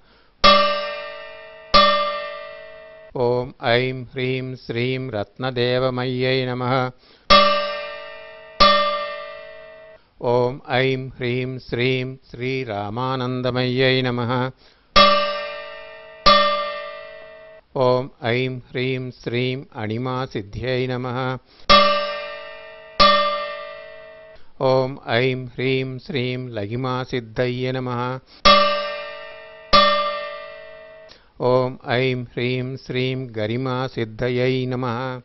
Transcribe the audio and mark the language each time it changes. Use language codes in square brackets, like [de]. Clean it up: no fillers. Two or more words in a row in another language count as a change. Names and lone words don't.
[sa] ఓం ఐం హ్రీం శ్రీం రత్నదేవమయ్యై నమః. ఓం ఐం హ్రీం శ్రీం శ్రీరామానందమయ్యై నమః. ॐ ऐं ह्रीं श्रीं अणिमासिद्ध्यै नमः। ॐ ऐं ह्रीं श्रीं लघिमासिद्धये नमः। ॐ ऐं ह्रीं श्रीं गरिमासिद्धयै नमः।